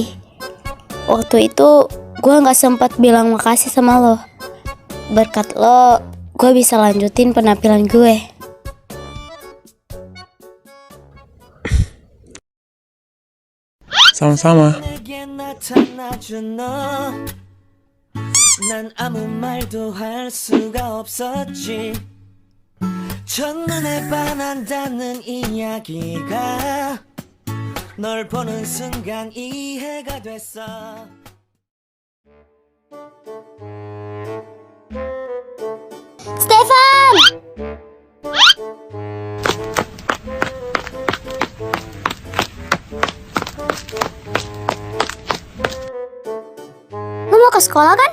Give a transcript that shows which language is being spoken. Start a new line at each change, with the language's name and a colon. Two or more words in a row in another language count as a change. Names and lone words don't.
Indonesian: Waktu itu gue gak sempat bilang makasih sama lo. Berkat lo, gue bisa lanjutin penampilan gue. Sama-sama.
Korean: 난 아무 말도 할 수가 없었지. 첫눈에 반한다는 이야기가 널 보는 순간 이해가 됐어. Stefan!
Indonesian: Lo mau ke sekolah kan?